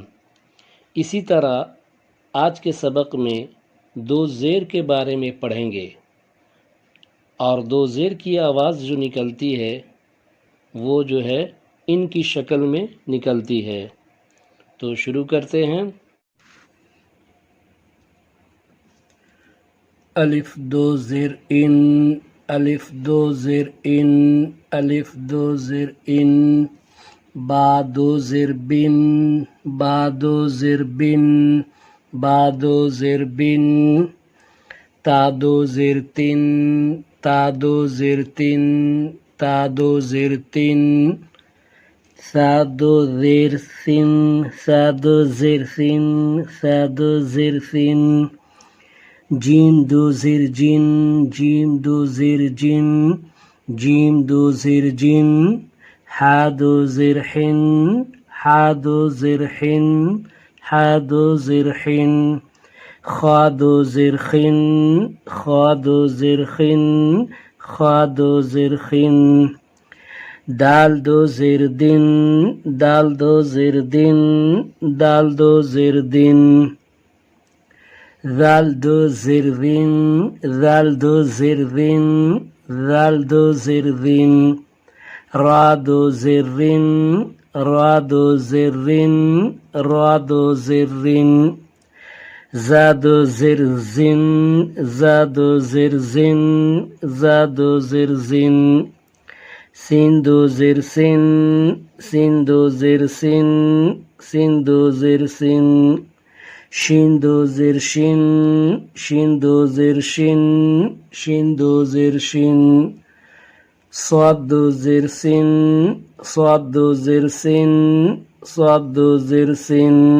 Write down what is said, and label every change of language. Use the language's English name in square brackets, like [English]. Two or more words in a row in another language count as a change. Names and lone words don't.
[Urdu] اسی طرح آج کے سبق میں 2 زیر کے بارے میں پڑھیں گے، اور 2 زیر کی آواز جو نکلتی ہے وہ جو ہے ان کی شکل میں نکلتی ہے۔ تو شروع کرتے ہیں۔ الف 2 زیر ان، الف 2 زیر ان، الف 2 زیر ان، با 2 زیر بن، با 2 زیر بن، با 2 زیر بن، تا 2 زیر تن، تا 2 زیر تن، تا 2 زیر تن، سا 2 زیر سن، سا 2 زیر سن، سا 2 زیر سن، جیم 2 زیر جن، جیم 2 زیر جن، جیم 2 زیر جن، ہا 2 زیر حن، ہا 2 زیر حن، ہا 2 زیر حن، خا 2 زیر خن، خا 2 زیر خن، خا 2 زیر خن، دال 2 زیر دن، دال 2 زیر دن، دال 2 زیر دن، ذال 2 زیر ذن، ذال 2 زیر ذن، ذال 2 زیر ذن، را 2 زیر رن، را 2 زیر رن، را 2 زیر رن، زا 2 زیر زن، زا 2 زیر زن، زا 2 زیر زن، سین 2 زیر سن، سین 2 زیر سن، سین 2 زیر سن، شین 2 زیر شن، شین 2 زیر شن، شین 2 زیر شن، صاد 2 زیر سن، صاد 2 زیر سن، صاد 2 زیر سن،